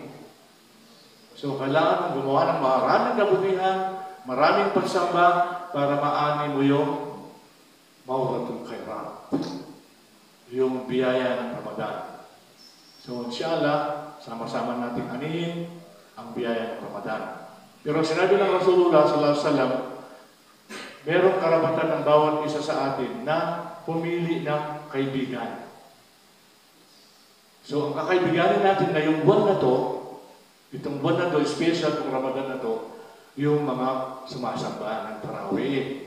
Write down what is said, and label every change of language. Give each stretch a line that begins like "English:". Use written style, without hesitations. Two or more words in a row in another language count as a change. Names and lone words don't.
Filipino: So kailangan mong gumawa ng maraming kabutihan, maraming pagsamba para maani mo yung
Arabic: موسم الخيرات.
Filipino: Yung biyaya ng Ramadan. So, inshallah, sama-sama natin anihin ang biyaya ng Ramadan. Pero sinabi ng Rasulullah
Arabic: صلى الله عليه وسلم,
Filipino: merong karapatan ng bawat isa sa atin na pumili ng kaibigan. So, ang kakaibiganin natin na yung buwan na to, itong buwan na to, special itong Ramadan na to, yung mga sumasamba ng tarawih.